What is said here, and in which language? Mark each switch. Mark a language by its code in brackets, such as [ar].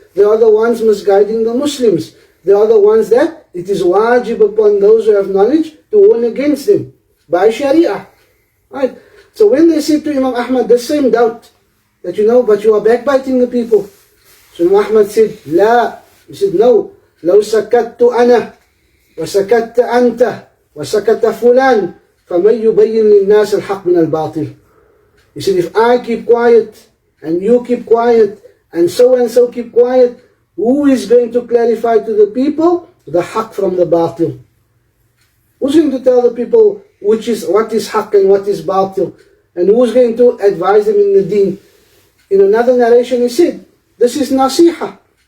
[en] They are the ones misguiding the Muslims. They are the ones that it is wajib upon those who have knowledge to warn against them by Sharia. Right? So when they said to Imam Ahmad the same doubt, that you know, but you are backbiting the people. So Imam Ahmad said, La. He said, no. [ar] لو سكت أنا وسكت أنت وسكت فلان فمن يبين للناس الحق من الباطل. [en] He said, if I keep quiet, and you keep quiet, and so keep quiet, who is going to clarify to the people the haqq from the batil? Who's going to tell the people what is haqq and what is batil? And who's going to advise them in the deen? In another narration he said, this is nasiha.